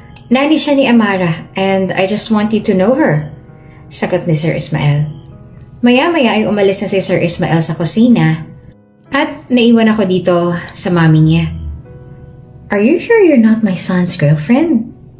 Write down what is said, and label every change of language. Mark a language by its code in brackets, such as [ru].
[tl] Nani siya ni Amara [en] and I just want you to know her. [tl] Sagot ni Sir Ismael. Maya-maya ay umalis na si Sir Ismael sa kusina at naiwan ako dito sa mami niya. [en] Are you sure you're not my son's girlfriend?